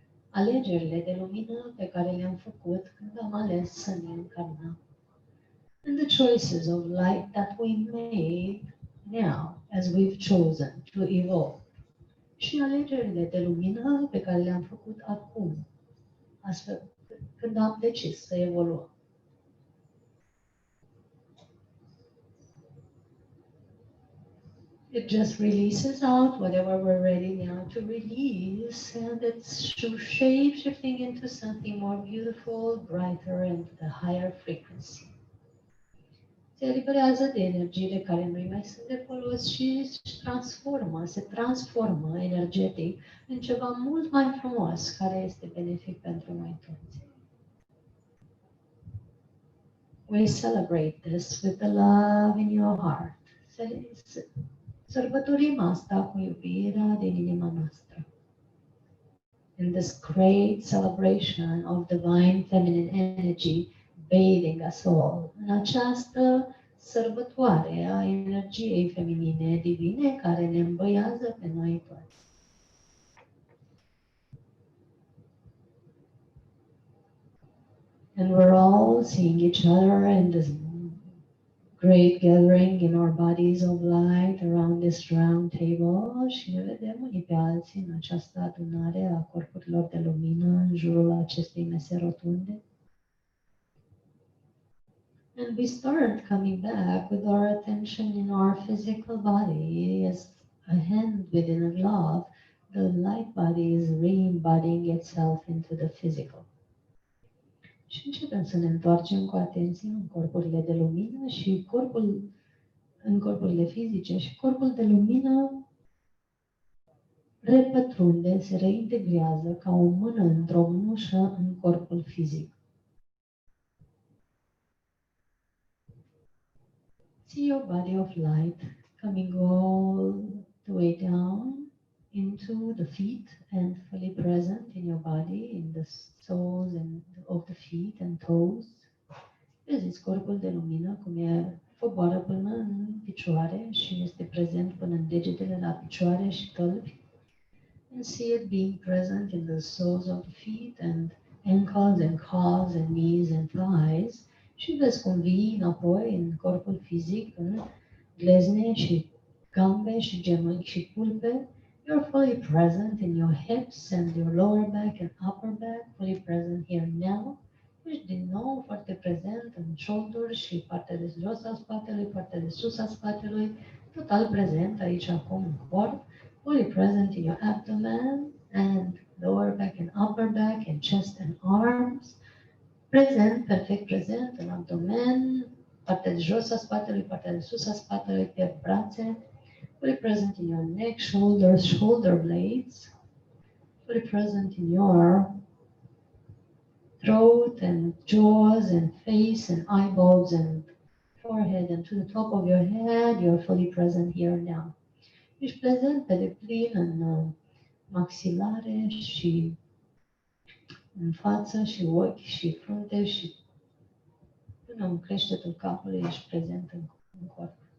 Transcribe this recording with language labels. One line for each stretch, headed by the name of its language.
Romanian: Alegerile de lumină pe care le-am făcut când am ales să ne încarnăm.
English: And the choices of light that we made now as we've chosen to evolve.
Romanian: Și alegerile de lumină pe care le-am făcut acum, astfel când am decis să evoluăm.
English: It just releases out whatever we're ready now to release, and it's shape-shifting into something more beautiful, brighter, and the higher frequency.
Romanian: Se eliberează de energiile care nu mai sunt de folos și se transformă energetic în ceva mult mai frumos, care este benefic pentru noi toți.
English: We celebrate this with the love in your heart.
Romanian: Sărbătorim asta cu iubirea din inima noastră.
English: In this great celebration of divine feminine energy bathing us all.
Romanian: În această sărbătoare a energiei feminine divine care ne îmbăiază pe noi toți.
English: And we're all seeing each other in this great gathering in our bodies of light around this round table
Romanian: și ne vedem unii pe alții în această adunare a corpurilor de lumină în jurul acestei mese rotunde.
English: And we start coming back with our attention in our physical body as a hand within a glove. The light body is re-embodying itself into the physical.
Romanian: Și începem să ne întoarcem cu atenție în corpurile de lumină și în corpurile fizice și corpul de lumină repătrunde, se reintegrează ca o mână într-o mânușă în corpul fizic.
English: See your body of light coming all the way down into the feet and fully present in your body, in the soles and of the feet and toes.
Romanian: Vedeți corpul de lumină cum coboară până în picioare și este prezent până în degetele la picioare și tălpi.
English: And see it being present in the soles of the feet and ankles and calves and knees and thighs.
Romanian: Și vezi cum vii înapoi în corpul fizic, în glezne și gambe și genunchi și pulpe.
English: You're fully present in your hips and your lower back and upper back, fully present here now.
Romanian: Ești din nou foarte prezent în shoulders și partea de jos a spatelui, partea de sus a spatelui, total prezent aici acum în corp,
English: fully present in your abdomen and lower back and upper back and chest and arms.
Romanian: Prezent, perfect prezent în abdomen, partea de jos a spatelui, partea de sus a spatelui, pe brațe.
English: Fully present in your neck, shoulders, shoulder blades. Fully present in your throat and jaws and face and eyeballs and forehead and to the top of your head. You're fully present here now.
Romanian: Ești prezent pe deplin în maxilare și în față și ochi și frunte și până în creștetul capului ești prezent în corp.